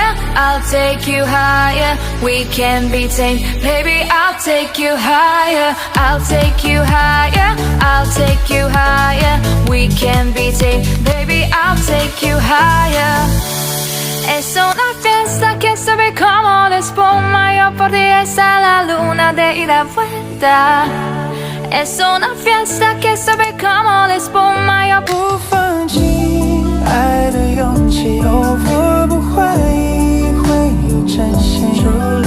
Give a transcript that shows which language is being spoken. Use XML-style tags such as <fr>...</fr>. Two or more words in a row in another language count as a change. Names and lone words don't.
<en>I'll take you higher. We can be tamed, baby, I'll take you higher. I'll take you higher, I'll take you higher. We can be tamed, baby, I'll take you higher.</en> <es>Es una fiesta que sube como la espuma. Yo por ti está la luna de ida y vuelta. Es una fiesta que sube como la espuma. Yo</es> <zh>不放弃爱的勇气，我不怀疑会有真心。</zh>